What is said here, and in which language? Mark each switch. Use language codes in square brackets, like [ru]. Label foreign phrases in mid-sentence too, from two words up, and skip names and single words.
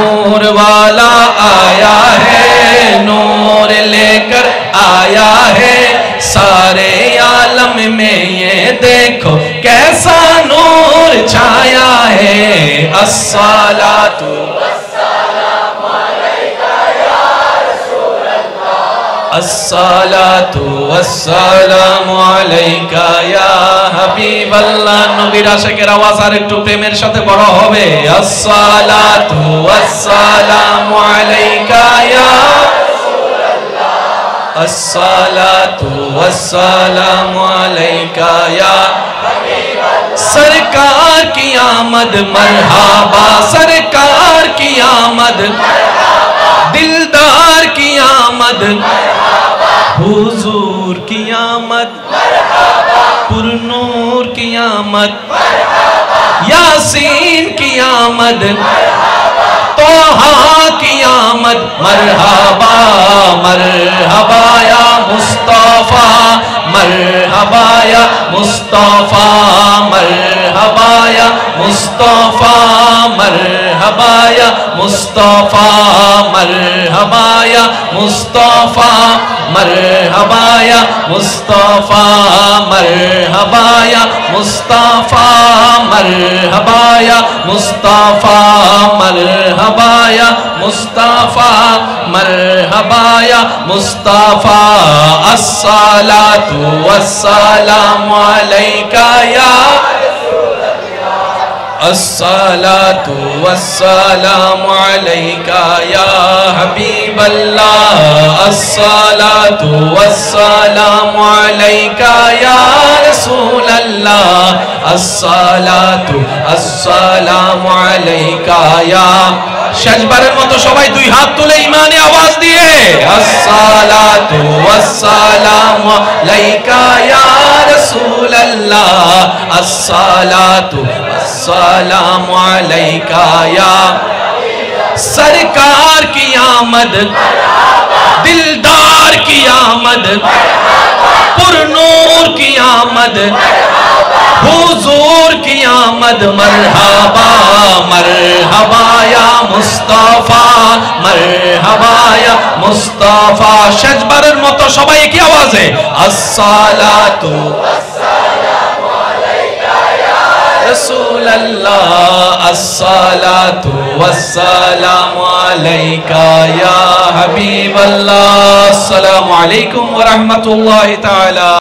[ur] نور والا آیا ہے، نور لے کر آیا ہے، سارے عالم میں یہ دیکھو کیسا نور چھایا ہے۔ [ar] الصلاۃ والسلام علیکہ یا رسول اللہ، الصلاۃ والسلام علیکہ یا حبیب اللہ۔ [bn] নবীর আশিকের আওয়াজ আর একটু প্রেমের সাথে বড় হবে। [ar] الصلاۃ والسلام علیکہ یا الصلاۃ والسلام علیکہ یا [ur] سرکار کی آمد مرحبا، سرکار کی آمد دلدار کی آمد حضور کی آمد پرنور کی آمد یاسین کی آمد طٰہٰ کی آمد مرحبا مرحبا یا مصطفیٰ مرحبا یا مصطفیٰ مرحبا یا مصطفیٰ مرحبا یا مصطفیٰ مرحبا یا مصطفیٰ مرحبا یا مصطفیٰ مرحبا یا مصطفیٰ مرحبا یا مصطفیٰ مرحبا یا مصطفیٰ مرحبا یا مصطفیٰ۔ [ar] الصلاۃ والسلام علیکہ یا الصلاۃ والسلام علیکہ یا حبیب اللہ، الصلاۃ والسلام علیکہ یا رسول اللہ، الصلاۃ والسلام علیکہ یا [bn] শেষবারের মতো সবাই দুই হাত তুলে ঈমানে আওয়াজ দিয়ে [ar] الصلاۃ والسلام علیکہ یا رسول اللہ، الصلاۃ والسلام علیکہ یا [ur] سرکار کی آمد دلدار کی آمد پرنور کی آمد حضور کی آمد مرحبا مرحبا یا مصطفیٰ مرحبا یا مصطفیٰ۔ [bn] শেষবারের মতো সবাই কি আওয়াজে [ar] الصلاۃ والسلام علیکہ یا رسول اللہ، الصلاۃ والسلام علیکہ یا حبیب اللہ۔ السلام علیکم ورحمۃ اللہ تعالی۔